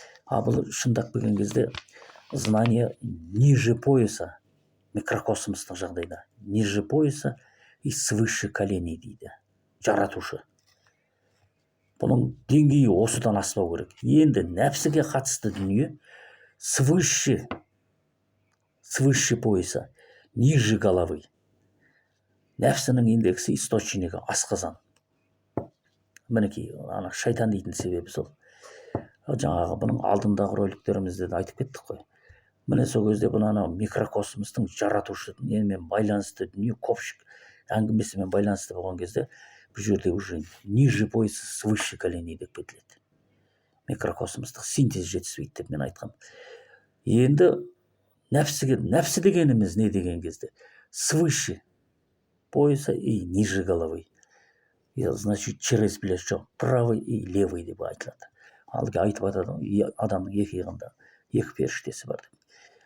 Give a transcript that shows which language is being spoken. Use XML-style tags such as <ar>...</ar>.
<kk>Бұл шындап келген кезде</kk> <ru>знание ниже пояса,</ru> <kk>микрокосмостық жағдайда,</kk> <ru>ниже пояса и свыше коленей</ru> <kk>дейді, жаратушы. Бұның деңгейі осыдан аспау керек. Енді нәпсіге қатысты дүние</kk> <ru>свыше пояса, ниже головы.</ru> <kk>Нәпсінің индексі, источнигі асқазан. Мінекей шайтан дейтін себебі сол. Жаңағы бұның алдындағы роликтерімізде де айтып кеттік қой. Міне сол кезде бұны микрокосмостың жаратушы немен байланысты дүние, копшик әңгімесімен байланысты болған кезде бұл жерде</kk> <ru>уже ниже пояса, свыше коленей</ru> <kk>деп кетіледі. Микрокосмостық синтез жетіспейді деп мен айтқам. Енді нәпсі дегеніміз не деген кезде?</kk> <ru>Свыше пояса и ниже головы. Значит, через плечо правый и левый</ru> <kk>деп айтылады. Алға айтып атады, адамның екі иығында екі періштесі бар деп.</kk>